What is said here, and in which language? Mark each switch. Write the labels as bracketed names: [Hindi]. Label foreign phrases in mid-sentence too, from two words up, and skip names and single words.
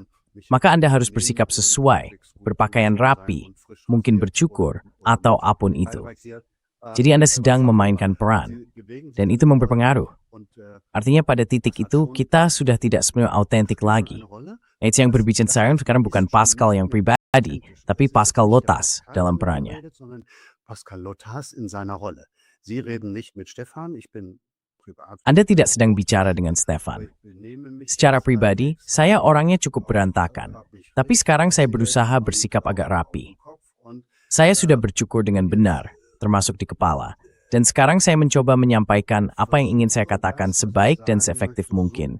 [Indonesian] Maka Anda harus bersikap sesuai, berpakaian rapi, mungkin bercukur, atau apapun itu. Jadi Anda sedang memainkan peran, dan itu berpengaruh. Artinya pada titik itu, kita sudah tidak sepenuhnya autentik lagi. Itu yang berbicara sekarang bukan Pascal yang pribadi, tapi Pascal Lotas dalam perannya. [German] Pascal Lotas in seiner Rolle. Sie reden nicht mit Stefan, ich bin [Indonesian] Anda tidak sedang bicara dengan Stefan. Secara pribadi, saya orangnya cukup berantakan. Tapi sekarang saya berusaha bersikap agak rapi. Saya sudah bercukur dengan benar, termasuk di kepala. Dan sekarang saya mencoba menyampaikan apa yang ingin saya katakan sebaik dan seefektif mungkin.